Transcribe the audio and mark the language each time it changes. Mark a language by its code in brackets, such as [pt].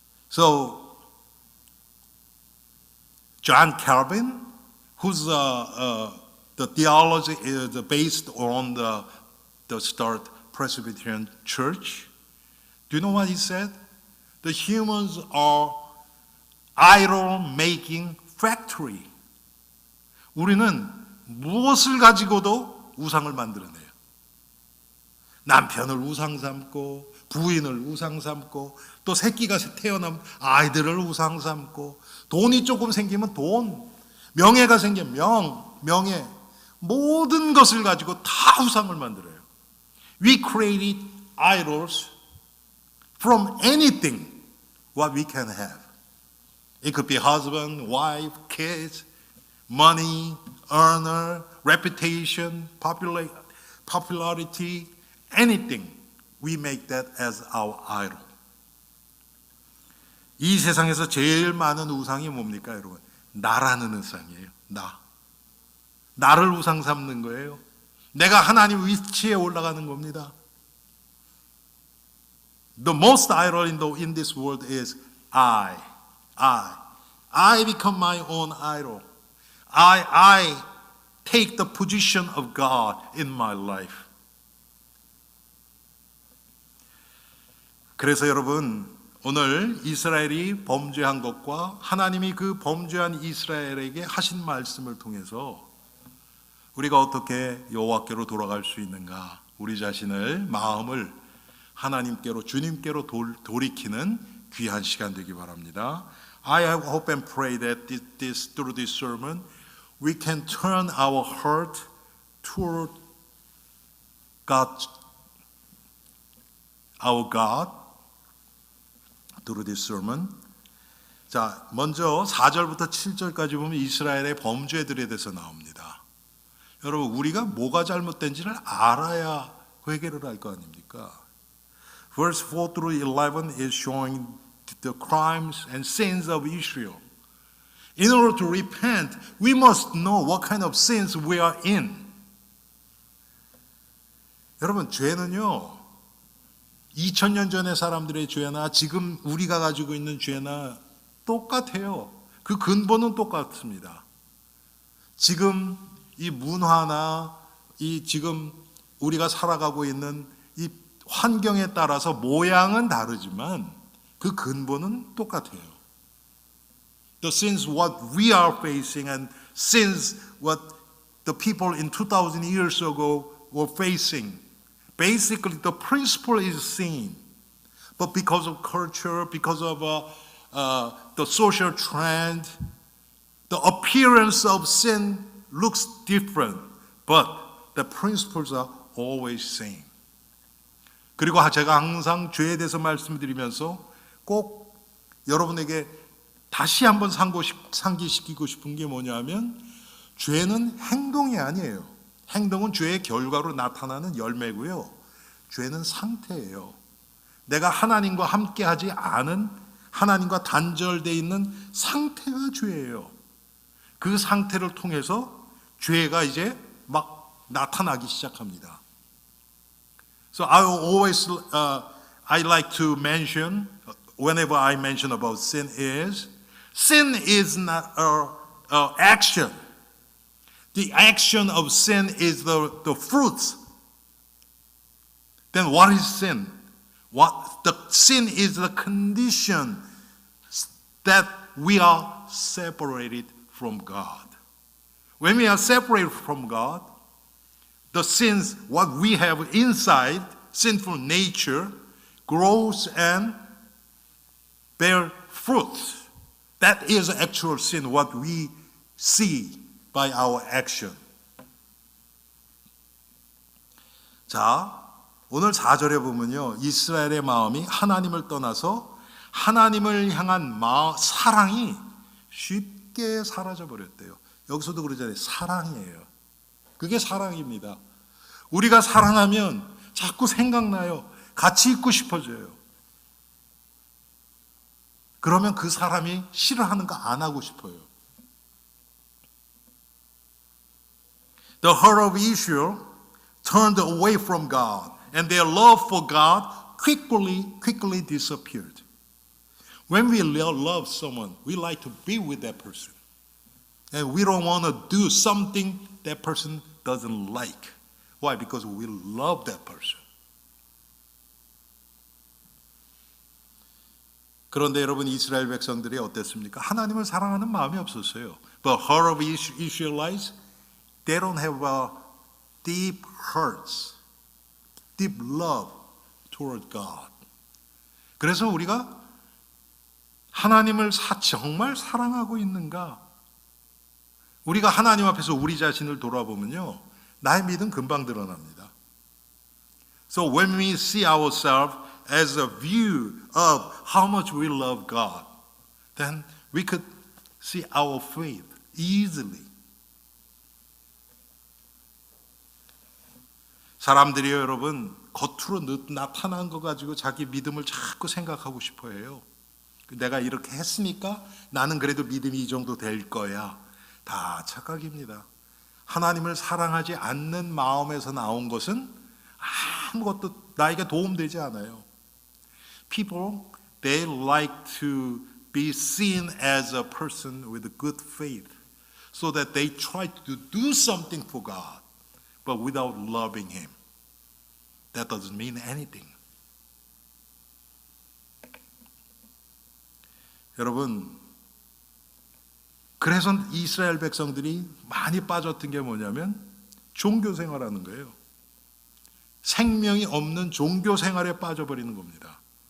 [en] So John Calvin, whose the theology is based on the start Presbyterian Church, do you know what he said? The humans are idol-making factory. [ko] 우리는 무엇을 가지고도 우상을 만들어내요. 남편을 우상 삼고, 부인을 우상 삼고, 또 새끼가 태어나면 아이들을 우상 삼고, 돈이 조금 생기면 돈, 명예가 생기면 명예, 모든 것을 가지고 다 우상을 만들어요. [en] We created idols from anything what we can have. It could be husband, wife, kids, money, earner, reputation, popularity, anything. We make that as our idol. [ko] 이 세상에서 제일 많은 우상이 뭡니까, 여러분? 나라는 우상이에요. 나를 우상 삼는 거예요. 내가 하나님 위치에 올라가는 겁니다. [en] The most idol in this world is I I become my own idol. I take the position of God in my life. [ko] 그래서 여러분, 오늘 이스라엘이 범죄한 것과 하나님이 그 범죄한 이스라엘에게 하신 말씀을 통해서 우리가 어떻게 여호와께로 돌아갈 수 있는가, 우리 자신을, 마음을 하나님께로, 주님께로 돌이키는 귀한 시간 되기 바랍니다. [en] I hope and pray that through this sermon we can turn our heart toward God, our God, through this sermon. [ko] 자, 먼저 4절부터 7절까지 보면 이스라엘의 범죄들에 대해서 나옵니다. 여러분, 우리가 뭐가 잘못된지를 알아야 회개를 할 거 아닙니까? [en] Verse 4 through 11 is showing the crimes and sins of Israel. In order to repent, we must know what kind of sins we are in. [ko] 여러분, 죄는요, 2000년 전의 사람들의 죄나 지금 우리가 가지고 있는 죄나 똑같아요. 그 근본은 똑같습니다. 지금 이 문화나 이 지금 우리가 살아가고 있는 이 환경에 따라서 모양은 다르지만 그 근본은 똑같아요. [en] The sins what we are facing and sins what the people in 2000 years ago were facing. Basically, the principle is sin. But because of culture, because of the social trend, the appearance of sin looks different. But the principles are always same. [ko] 그리고 제가 항상 죄에 대해서 말씀드리면서 꼭 여러분에게 다시 한번 상기시키고 싶은 게 뭐냐면 죄는 행동이 아니에요. 행동은 죄의 결과로 나타나는 열매고요. 죄는 상태예요. 내가 하나님과 함께하지 않은, 하나님과 단절되어 있는 상태가 죄예요. 그 상태를 통해서 죄가 이제 막 나타나기 시작합니다. [en] So I like to mention, whenever I mention about sin is not an action. The action of sin is the fruit. Then what is sin? The sin is the condition that we are separated from God. When we are separated from God, the sins, what we have inside, sinful nature, grows and bear fruit. That is actual sin, what we see by our action. [ko] 자, 오늘 4절에 보면요, 이스라엘의 마음이 하나님을 떠나서 하나님을 향한 사랑이 쉽게 사라져 버렸대요. 여기서도 그러잖아요. 사랑이에요. 그게 사랑입니다. 우리가 사랑하면 자꾸 생각나요. 같이 있고 싶어져요. 그러면 그 사람이 싫어하는 거 안 하고 싶어요. [en] The heart of Israel turned away from God, and their love for God quickly disappeared. When we love someone, we like to be with that person. And we don't want to do something that person doesn't like. Why? Because we love that person. [ko] 그런데 여러분, 이스라엘 백성들이 어땠습니까? 하나님을 사랑하는 마음이 없었어요. [en] But heart of Israelites, they don't have a deep hearts, deep love toward God. [ko] 그래서 우리가 하나님을 정말 사랑하고 있는가? 우리가 하나님 앞에서 우리 자신을 돌아보면요, 나의 믿음 금방 드러납니다. [en] So when we see ourselves as a view of how much we love God, then we could see our faith easily. [ko] 사람들이요, 여러분, 겉으로 나타난 거 가지고 자기 믿음을 자꾸 생각하고 싶어 해요. 내가 이렇게 했으니까 나는 그래도 믿음이 이 정도 될 거야. 다 착각입니다. 하나님을 사랑하지 않는 마음에서 나온 것은 아무것도 나에게 도움되지 않아요. [en] People, they like to be seen as a person with good faith, so that they try to do something for God, but without loving Him. That doesn't mean anything. [ko] 여러분, 그래서 이스라엘 백성들이 많이 빠졌던 게 뭐냐면 종교 생활하는 거예요. 생명이 없는 종교 생활에 빠져버리는 겁니다.